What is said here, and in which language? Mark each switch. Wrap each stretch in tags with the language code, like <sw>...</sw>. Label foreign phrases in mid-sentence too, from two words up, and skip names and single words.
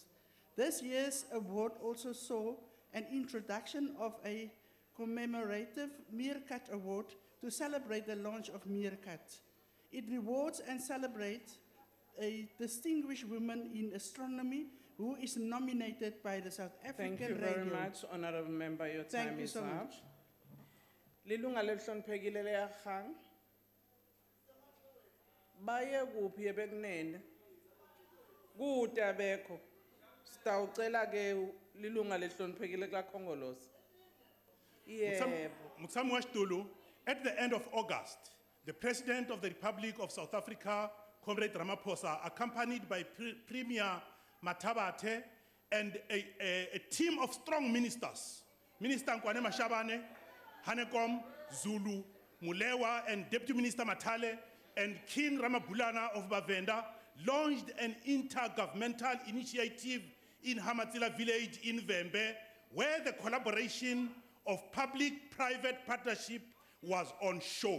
<en>This year's award also saw an introduction of a commemorative Meerkat Award to celebrate the launch of Meerkat. It rewards and celebrates a distinguished woman in astronomy who is nominated by the South African Thank you Radio. very much, Honorable Member. Your Thank time you is so up. much.</en> <ss>Lilunga lelihloniphekile leyakhang. Baye kuphi ebekunene? Kude abekho. Sitawucela ke lilunga lelihloniphekile kaKhongolose. Yebo.</ss> <ve>Mutsamu Washtulu,</ve> <en>at the end of August, the President of the Republic of South Africa, Comrade Ramaphosa, accompanied by Premier Mathabate and a team of strong ministers, Minister Nkwane Mashabane, Hanekom, Zulu, Mulewa, and Deputy Minister Matale, and King Ramabulana of Bavenda, launched an intergovernmental initiative in Hamatsila village in Vembe, where the collaboration of public-private partnership was on show.</en>